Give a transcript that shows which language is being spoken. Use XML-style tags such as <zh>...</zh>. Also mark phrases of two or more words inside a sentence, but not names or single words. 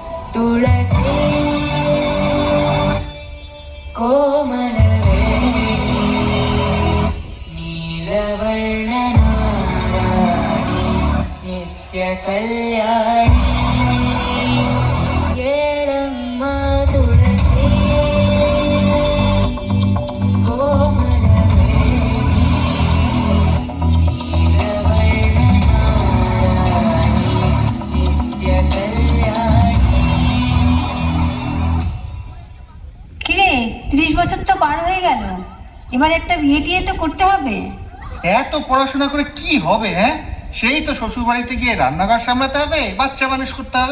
<kn>ತುಳಸಿ ಕೋಮಲ ನೀಲವರ್ಣನಾರಾಣಿ ನಿತ್ಯ ಕಲ್ಯಾಣಿ ಏಳಮ್ಮ ತುಳಸಿ ಕೋಮಲ ನೀಲವರ್ಣನಾರಾಣಿ ನಿತ್ಯ কল্যাণী।</kn> <bn>কিরে 30 বছর তো পার হয়ে গেল, এবার একটা বিয়ে টিয়ে তো করতে হবে। এত পড়াশোনা করে কি হবে? হ্যাঁ, সেই তো শ্বশুর বাড়িতে গিয়ে রান্নাঘর সামলাতে হবে, বাচ্চা মানুষ করতে হবে।</bn>